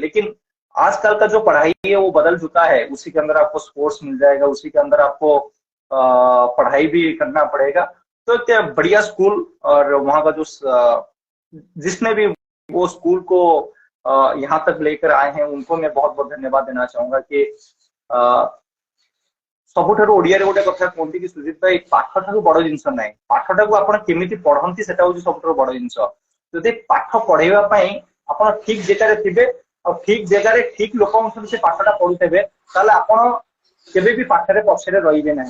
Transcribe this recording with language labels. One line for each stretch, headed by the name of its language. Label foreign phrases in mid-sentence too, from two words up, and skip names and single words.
Hindi: लेकिन आजकल का जो पढ़ाई है वो बदल चुका है। उसी के अंदर आपको स्पोर्ट्स मिल जाएगा, उसी के अंदर आपको पढ़ाई भी करना पड़ेगा। तो क्या बढ़िया स्कूल, और वहाँ का जो जिसने भी वो स्कूल को यहाँ तक लेकर आए हैं उनको मैं बहुत बहुत धन्यवाद देना चाहूंगा कि
Odia: ସବୁଠାରୁ ଓଡିଆରେ ଗୋଟେ କଥା କୁହନ୍ତି କି ସୁଜିତ ଭାଇ, ପାଠ ଠାରୁ ବଡ ଜିନିଷ ନାହିଁ, ପାଠଟାକୁ ଆପଣ କେମିତି ପଢନ୍ତି ସେଟା ହଉଛି ସବୁଠାରୁ ବଡ ଜିନିଷ। ଯଦି ପାଠ ପଢେଇବା ପାଇଁ ଆପଣ ଠିକ ଜାଗାରେ ଥିବେ ଆଉ ଠିକ ଜାଗାରେ ଠିକ ଲୋକଙ୍କ ସହିତ ସେ ପାଠଟା ପଢୁଥିବେ, ତାହେଲେ ଆପଣ କେବେ ବି ପାଠରେ ପଛରେ ରହିବେ ନାହିଁ।